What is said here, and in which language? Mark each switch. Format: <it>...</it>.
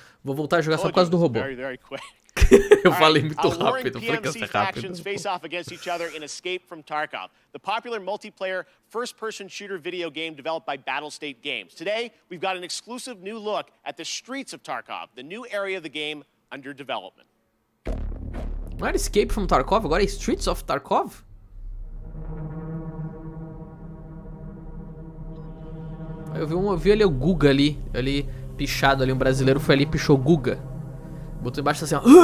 <pt>Vou voltar a jogar só por causa do robô. Eu falei muito rápido. Eu falei que ia ser rápido.</pt> <en>Face off against each other in Escape from Tarkov, the popular multiplayer first-person shooter video game developed by Battlestate Games. Today, we've got an exclusive new look at the streets of Tarkov, the new area of the game under development.</en> <pt>Não era Escape from Tarkov, agora é Streets of Tarkov? Eu vi ali o Guga ali pichado ali, um brasileiro foi ali e pichou Guga. Botou embaixo assim, ó.</pt>